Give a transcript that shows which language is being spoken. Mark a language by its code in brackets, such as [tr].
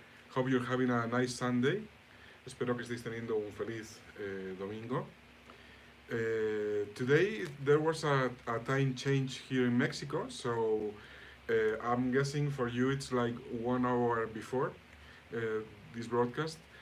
[en] Hope you're having a nice Sunday. [es] Espero que estéis teniendo un feliz domingo. [en] Today there was a time change here in Mexico, so I'm guessing for you it's like 1 hour before this broadcast.